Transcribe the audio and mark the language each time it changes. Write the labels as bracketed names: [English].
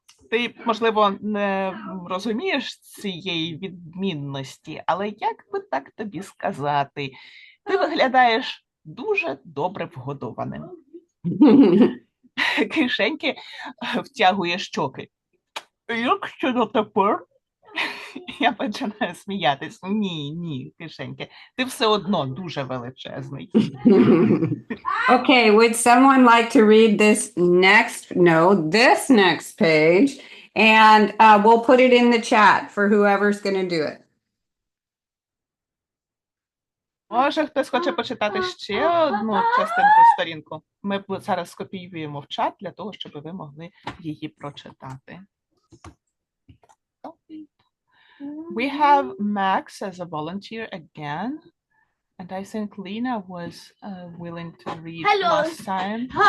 [Ukrainian] Ти, можливо, не розумієш цієї відмінності, але як би так тобі сказати, ти виглядаєш дуже добре вгодованим. Кишеньки втягує щоки. Як щодо тепер? Я починаю сміятись. Ні, Кишеньки, ти все одно дуже величезний. [English] Okay, would someone like to read this next page, and we'll put it in the chat for whoever's going to do it. [Ukrainian] Може, хтось хоче почитати ще одну частинку, сторінку? Ми зараз скопіюємо в чат для того, щоб ви могли її прочитати. [English] We have Max as a volunteer again, and I think Lena was willing to read last time.